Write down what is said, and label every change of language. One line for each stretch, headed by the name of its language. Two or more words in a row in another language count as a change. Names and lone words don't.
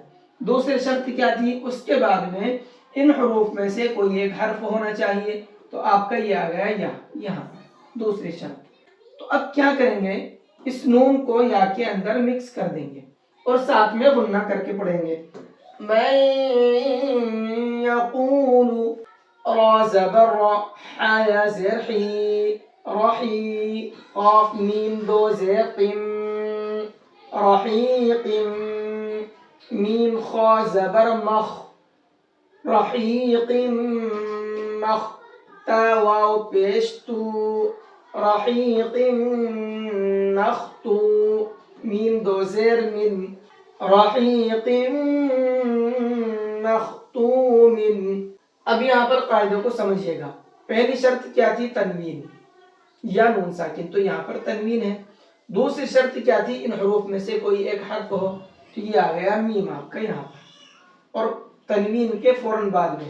Urdu: دوسری شرط کیا تھی؟ اس کے بعد میں ان حروف میں سے کوئی ایک حرف ہونا چاہیے. تو آپ کا یہ آ گیا یا، یہاں دوسری شرط. تو اب کیا کریں گے؟ اس نون کو یا کے اندر مکس کر دیں گے اور ساتھ میں غنہ کر کے پڑھیں گے.
Arabic: من یقول،
Urdu: را زبر را، حا یا زیر حی، رحی، قاف میم دو زیر قم، رحیق، میم خا زبر مخ، رحیق مخ، تا واو پیش تو، رحیق نختو، میم دو زیر من،
Arabic: رحیق مختوم.
Urdu: اب یہاں پر قاعدوں کو سمجھیے گا. پہلی شرط کیا تھی؟ تنوین یا نون ساکن، تو یہاں پر تنوین ہے. دوسری شرط کیا تھی؟ ان حروف میں سے کوئی ایک حرف ہو. تو یہ آ گیا میم آپ کا یہاں پر، اور تنوین کے فوراً بعد میں.